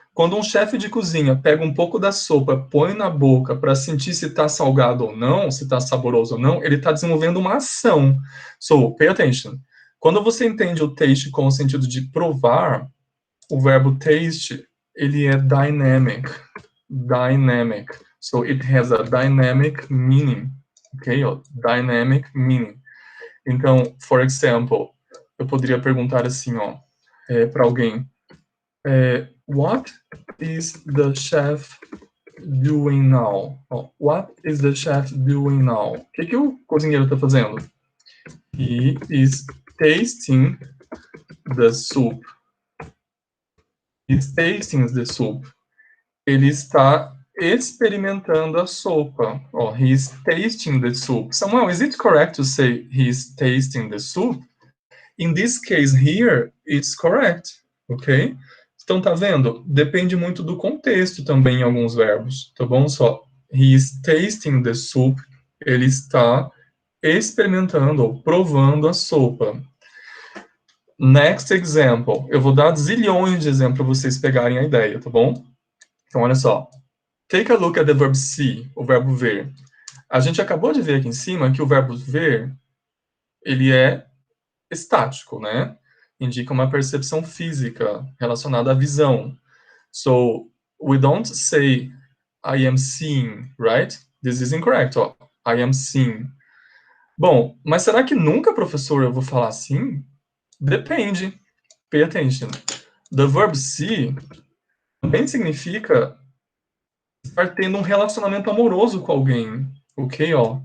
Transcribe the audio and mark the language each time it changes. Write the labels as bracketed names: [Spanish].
[Portuguese] Quando um chefe de cozinha pega um pouco da sopa, põe na boca para sentir se está salgado ou não, se está saboroso ou não, ele está desenvolvendo uma ação. [English] So, pay attention. [Portuguese] Quando você entende o taste com o sentido de provar, o verbo taste, ele é dynamic. [English] Dynamic. So, it has a dynamic meaning. Ok? Ó, dynamic meaning. Então, for example, [Portuguese] eu poderia perguntar assim, ó, para alguém, [English] what is the chef doing now? Oh, what is the chef doing now? [Portuguese] O que o cozinheiro está fazendo? [English] He is tasting the soup. He's tasting the soup. [Portuguese] Ele está experimentando a sopa. [English] Oh, he's tasting the soup. Samuel, is it correct to say he's tasting the soup? In this case here, it's correct, ok? [Portuguese] Então, tá vendo? Depende muito do contexto também em alguns verbos, tá bom? Só, [English] he is tasting the soup, [Portuguese] ele está experimentando ou provando a sopa. [English] Next example. [Portuguese] Eu vou dar zilhões de exemplos para vocês pegarem a ideia, tá bom? Então, olha só. [English] Take a look at the verb see, [Portuguese] o verbo ver. A gente acabou de ver aqui em cima que o verbo ver, ele é estático, né? Indica uma percepção física relacionada à visão. [English] So, we don't say I am seeing, right? This is incorrect. Ó. I am seeing. [Portuguese] Bom, mas será que nunca, professor, eu vou falar assim? Depende. [English] Pay attention. The verb see [Portuguese] também significa estar tendo um relacionamento amoroso com alguém. Ok? Ó.